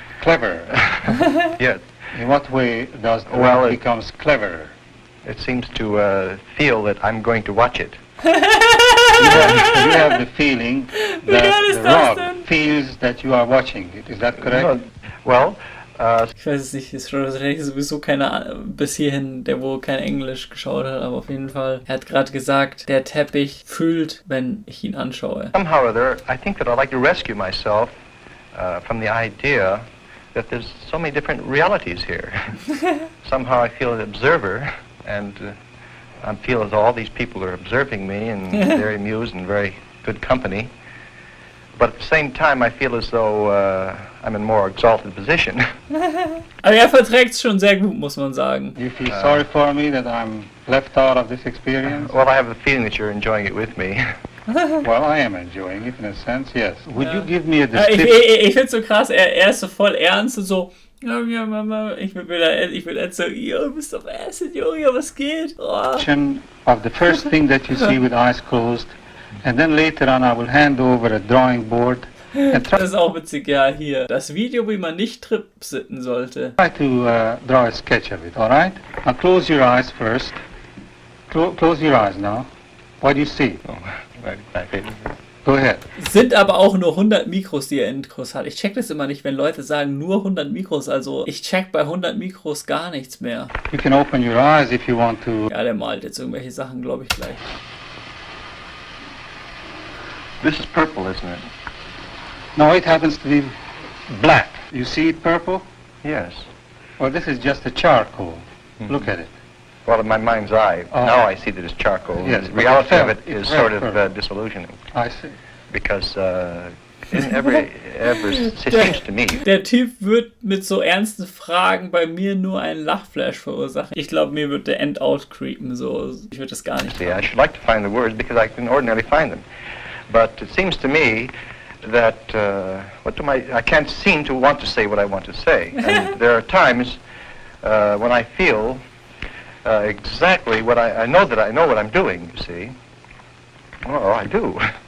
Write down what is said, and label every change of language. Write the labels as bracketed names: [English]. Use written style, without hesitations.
[English] Clever. Yes. In what way does the Well, it becomes cleverer? It seems to feel that I'm going to watch it. You have the feeling that the rug feels that you are watching it. Is that correct? Well, [German] ich weiß es nicht, ist wahrscheinlich sowieso keiner bis hierhin, der wohl kein Englisch geschaut hat, aber auf jeden Fall. Er hat gerade gesagt, der Teppich fühlt, wenn ich ihn anschaue. [English] Somehow or other, I think that I'd like to rescue myself from the idea that there's so many different realities here. Somehow I feel an observer, and I feel as though all these people are observing me and very amused and very good company. But at the same time, I feel as though I'm in a more exalted position. [German] Aber er verträgt es schon sehr gut, muss man sagen. [English] You feel sorry for me that I'm left out of this experience? Well, I have the feeling that you're enjoying it with me. Well, I am enjoying it in a sense, yes. Would you give me a description? [German] Ich finde es so krass, er ist so voll ernst und so, ja, Mama, ich will erzählen, du bist auf Acid, Junge, was geht? [English] Oh. Of the first thing that you see with eyes closed, and then later on I will hand over a drawing board. [German] Das ist auch witzig, ja, hier. Das Video, wie man nicht tripsitten sollte. [English] Try to draw a sketch of it, alright? Now close your eyes first. Close your eyes now. What do you see? Oh, right. Go ahead. [German] Sind aber auch nur 100 Mikros, die er in Intros hat. Ich check das immer nicht, wenn Leute sagen, nur 100 Mikros. Also ich check bei 100 Mikros gar nichts mehr. [English] You can open your eyes if you want to. [German] Ja, der malt jetzt irgendwelche Sachen, glaube ich, gleich. [English] This is purple, isn't it? No, it happens to be black. You see it purple? Yes. Well, this is just a charcoal. Mm-hmm. Look at it. Well, in my mind's eye, now I see that it's charcoal. Yes, The reality of it is sort of disillusioning. I see. Because in every it seems to me. [German] Der Typ wird mit so ernsten Fragen bei mir nur einen Lachflash verursachen. Ich glaube, mir wird der End out creepen. So. Ich würde das gar nicht [English] See, I should like to find the words because I can ordinarily find them. But it seems to me that I can't seem to want to say what I want to say. And there are times when I feel exactly what I know that I know what I'm doing, you see. Oh, I do.